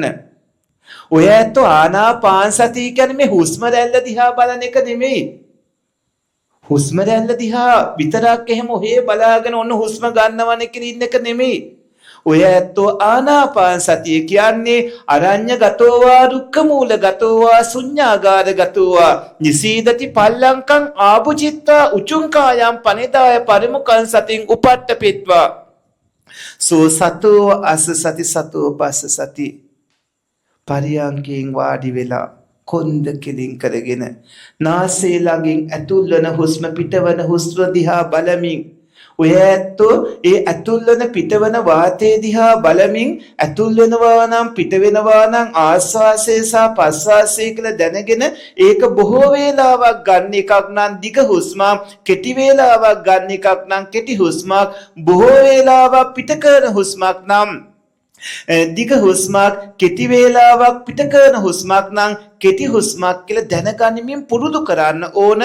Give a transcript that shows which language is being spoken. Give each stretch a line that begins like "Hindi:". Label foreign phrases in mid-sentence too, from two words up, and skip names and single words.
Sinhala: ඔය ඇත්තෝ ආනාපාන සතිය කියන්නේ මේ හුස්ම රැල්ල දිහා බලන එක නෙමෙයි. හුස්ම රැල්ල දිහා විතරක් එහෙම ඔහේ බලාගෙන ඔන්න හුස්ම ගන්නවන කියන ඉන්න එක නෙමෙයි. ඔය ඇත්තෝ ආනාපාන සතිය කියන්නේ
Pali: අරඤ්‍ය ගතෝවා දුක්ඛ මූල ගතෝවා ශුඤ්ඤාගාර ගතෝවා නිසීදති පල්ලංකං ආභුචිත්තා උචුං කායම් පනිදාය පරිමුඛං සතින් උපට්ඨපෙත්වා සෝ සතෝ අස සති සතෝ පස්ස සති.
Sinhala: පරියංගයෙන් වාඩි වෙලා කොන්ද කෙලින් කරගෙන නාසය ළඟින් ඇතුල් වන හුස්ම පිටවන හුස්ම දිහා බලමින් ඔය ඇත්තෝ ඒ ඇතුල් වන පිටවන වාතය දිහා බලමින් ඇතුල් වෙනවා නම් පිට වෙනවා නම් ආස්වාසය සහ ප්‍රස්වාසය කියලා දැනගෙන ඒක බොහෝ වේලාවක් ගන්න එකක් නම් දිග හුස්මක්, කෙටි වේලාවක් ගන්න එකක් නම් කෙටි හුස්මක්, බොහෝ වේලාවක් පිට කරන හුස්මක් නම් දිග හුස්මක්, කෙටි වේලාවක් පිට කරන හුස්මක් නම් කෙටි හුස්මක් කියලා දැනගනිමින් පුරුදු කරන්න ඕන.